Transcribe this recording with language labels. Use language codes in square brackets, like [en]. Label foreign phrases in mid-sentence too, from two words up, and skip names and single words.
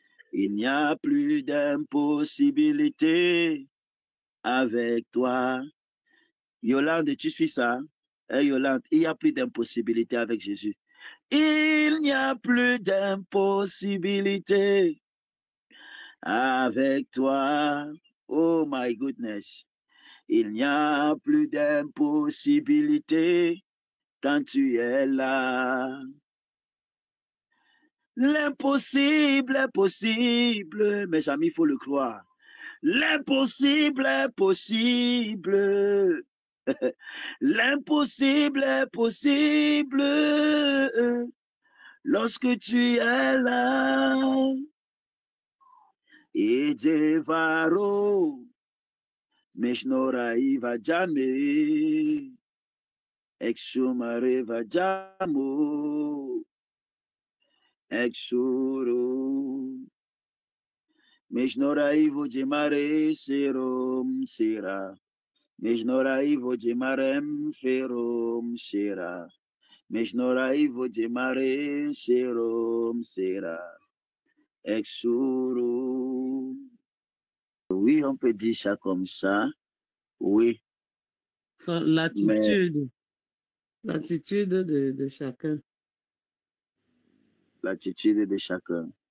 [fr] Il n'y a plus d'impossibilité avec toi. Yolande, tu suis ça? Hein, Yolande, il n'y a plus d'impossibilité avec Jésus. Il n'y a plus d'impossibilité avec toi. [en] Oh my goodness. [fr] Il n'y a plus d'impossibilité quand tu es là. L'impossible est possible, mes amis, il faut le croire. L'impossible est possible. L'impossible est possible lorsque tu es là. Et Devaro, Meshnora Iva Jame, Exumare Vajamo, Exuro, Meshnora Ivo Jemare Serum Sera, Meshnora Ivo Jemarem Ferum Sera, Meshnora Ivo Jemare Serum Sera, Exuro. Oui, on peut dire ça comme ça. Oui. L'attitude de chacun. L'attitude de chacun.